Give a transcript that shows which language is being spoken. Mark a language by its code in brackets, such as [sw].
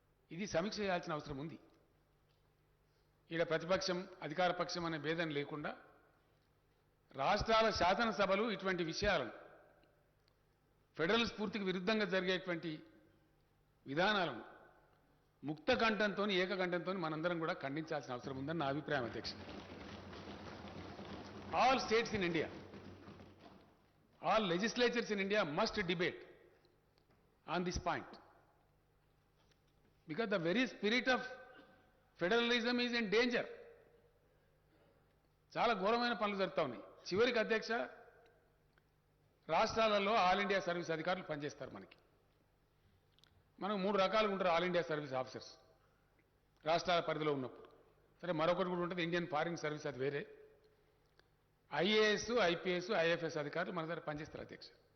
[te] ఇది సమీక్ష చేయాల్సిన అవసరం ఉంది. ఈడ ప్రతిపక్షం అధికార పక్షం అనే భేదం లేకుండా రాష్ట్రాల శాసనసభలు ఇటువంటి విషయాలను ఫెడరల్ స్ఫూర్తికి విరుద్ధంగా జరిగేటువంటి విధానాలను ముక్త కంఠంతో ఏకకంఠంతో మనందరం కూడా ఖండించాల్సిన అవసరం ఉందని నా అభిప్రాయం అధ్యక్ష. [en] All states in India, all legislatures in India must debate on this point, because the very spirit of federalism is in danger. [te] చాలా ఘోరమైన పనులు జరుగుతూ ఉన్నాయి. చివరికి అధ్యక్ష, రాష్ట్రాలలో ఆల్ ఇండియా సర్వీస్ అధికారులు పనిచేస్తారు. మనకు 3 రకాలుగా ఉంటారు ఆల్ ఇండియా సర్వీస్ ఆఫీసర్స్ రాష్ట్రాల పరిధిలో ఉన్నప్పుడు. సరే, మరొకటి కూడా ఉంటుంది ఇండియన్ ఫారిన్ సర్వీస్, అది వేరే. ఐఏఎస్, ఐపీఎస్, ఐఎఫ్ఎస్ అధికారులు మన దగ్గర పనిచేస్తారు అధ్యక్ష.